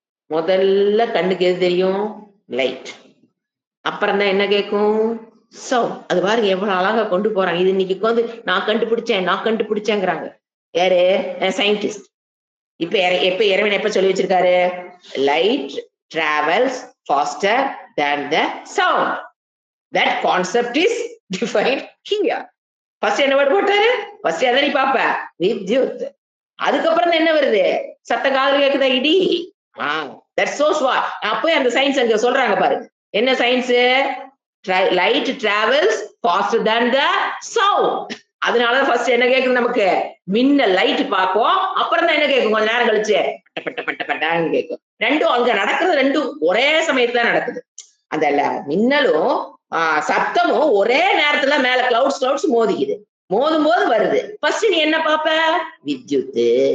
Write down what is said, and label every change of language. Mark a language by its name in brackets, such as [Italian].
[Tamil] முதல்ல கண்ணுக்கு எது தெரியும்? லைட். அப்புறம் தான் என்ன கேட்கும்? சவுண்ட். அது பாருங்க எவ்வளவு அழகா கொண்டு போறாங்க. இது இன்னைக்கு வந்து நான் கண்டுபிடிச்சேங்கிறாங்க. யாரு? சயின்டிஸ்ட். எப்ப இறைவன் எப்ப சொல்லி வச்சிருக்காரு? [English] Light travels faster than the sound. That concept is defined here. [Tamil] First என்ன வேர்ட் போட்டாரு? ஃபர்ஸ்ட் எதை நீ பாப்ப? வித்யுத். அதுக்கப்புறம் என்ன வருது? சத்த காதுல கேக்குதா? இடி. [English] That's so smart. [Tamil] அப்போ அந்த சயின்ஸ் அங்க சொல்றாங்க பாருங்க. என்ன science? [English] Light travels faster than the sound. [Tamil] அதனால ஃபர்ஸ்ட் என்ன கேக்குது நமக்கு? மின்னல், லைட் பார்ப்போம். அப்புறம் தான் என்ன கேட்கும்? கொஞ்ச நேரம் கழிச்சு பட்ட பட்ட பட்டான்னு கேட்கும். ரெண்டும் அங்க நடக்கிறது, ரெண்டும் ஒரே சமயத்துல நடக்குது. அந்த மின்னலும் சத்தமும் ஒரே நேரத்துல மேல கிளவுட்ஸ் மோதிக்குது. மோதும் போது வருது. ஃபர்ஸ்ட் நீ என்ன பாப்ப? வித்யுத்து.